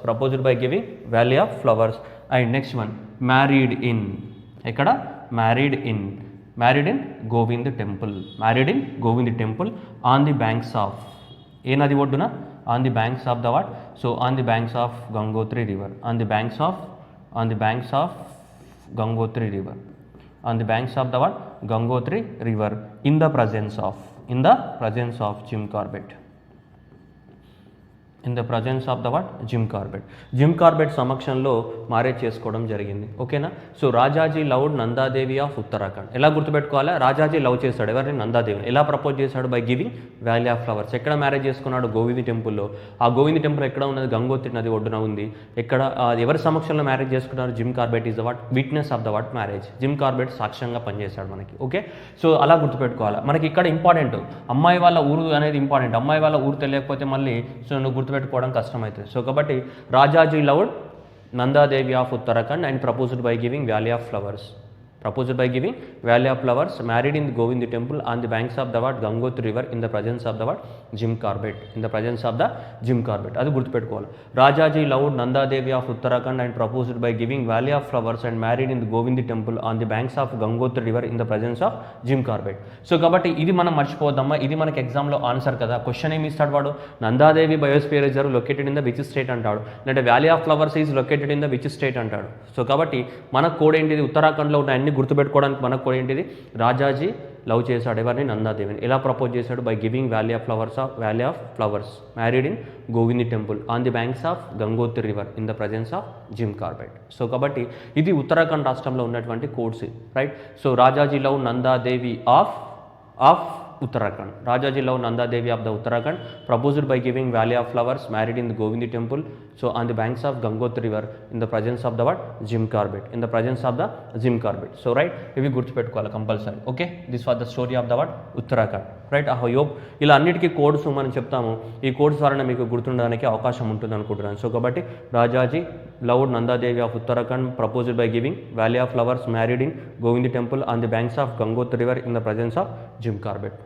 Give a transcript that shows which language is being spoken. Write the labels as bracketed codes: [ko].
[en] Proposed by giving valley of flowers. And next one, married in. ఎక్కడ, married in Govind temple. Married in Govind temple on the banks of, [te] ఏ నది ఒడ్డున, [en] On the banks of the what, so on the banks of Gangotri river. On the banks of Gangotri river. on the banks of the what, Gangotri river, in the presence of Jim Corbett. In the presence of the what, Jim Corbett. [te] Jim Corbett సమక్షంలో marriage చేసుకోవడం జరిగింది. ఓకేనా, [en] So Rajaji loved Nanda Devi of Uttarakhand. [te] ఎలా గుర్తుపెట్టుకోవాలా, Rajaji love చేశాడు ఎవరిని, నందాదేవిని. ఎలా propose చేశాడు, [en] By giving valley of flowers. [te] ఎక్కడ మ్యారేజ్ చేసుకున్నాడు, గోవింద్ టెంపుల్లో. ఆ గోవింద్ టెంపుల్ ఎక్కడ ఉన్నది, గంగోత్రి నది ఒడ్డున ఉంది. ఎక్కడ, ఎవరి సమక్షంలో మ్యారేజ్ చేసుకున్నారు, [en] Jim Corbett is the what, witness of the what marriage. [te] Jim Corbett సాక్ష్యంగా పనిచేశాడు మనకి. ఓకే, సో అలా గుర్తుపెట్టుకోవాలి. మనకి ఇక్కడ ఇంపార్టెంట్ అమ్మాయి వాళ్ళ ఊరు అనేది ఇంపార్టెంట్. అమ్మాయి వాళ్ళ ఊరు తెలియకపోతే మళ్ళీ సో నువ్వు గుర్తుపెట్టుకోవడం కష్టమవుతుంది. సో కాబట్టి [en] Rajaji loved Nanda Devi of Uttarakhand and proposed by giving valley of flowers. Proposed by giving valley of flowers, married in the Govind temple on the banks of the what, Gangotri river, in the presence of the what, Jim Corbett. In the presence of the Jim Corbett. [te] అది గుర్తుపెట్టుకోవాలి. [en] Rajaji loved Nanda Devi of Uttarakhand and proposed by giving valley of flowers and married in the Govind temple on the banks of Gangotri river in the presence of Jim Corbett. [te] So కాబట్టి ఇది మనం మర్చిపోవద్దమ్మా, ఇది మనకి ఎగ్జామ్లో answer కదా. Question ఏమి ఇస్తాడు వాడు, [en] Nanda Devi biosphere reserve located in the which state [te] అంటాడు, అంటే [en] valley of flowers is located in the which state [te] అంటాడు. సో కాబట్టి మన కోడ్ ఏంటిది, ఉత్తరాఖండ్లో ఉన్న అన్ని గుర్తుపెట్టుకోవడానికి మనకు కోడ్ ఏంటిది, రాజాజీ లవ్ చేశాడు ఎవరిని, నందాదేవిని. ఎలా ప్రపోజ్ చేశాడు, [en] By giving valley of flowers married in Govind temple on the banks of Gangotri river in the presence of Jim Corbett. [te] So కాబట్టి ఇది ఉత్తరాఖండ్ రాష్ట్రంలో ఉన్నటువంటి codes, right. [en] So Rajaji love Nanda Devi of Uttarakhand. Rajaji loved Nanda Devi of the Uttarakhand, proposed by giving Valley of Flowers, married in the Govindi temple. So on the banks of Gangotri river, in the presence of the what? Jim Corbett. In the presence of the Jim Corbett. So right, [te] ఇవి గుర్తుపెట్టుకోవాలి [en] Compulsory. Okay, this was the story of the what? Uttarakhand. [te] Right, I hope ఇలా అన్నిటికీ codes మనం చెప్తాము. ఈ codes ద్వారా మీకు గుర్తుండడానికి అవకాశం ఉంటుంది అనుకుంటున్నాను. సో కాబట్టి [en] Rajaji loved Nanda Devi of Uttarakhand, proposed by giving valley of flowers, married in గోవింది temple on the banks of Gangotri river in the presence of Jim Corbett.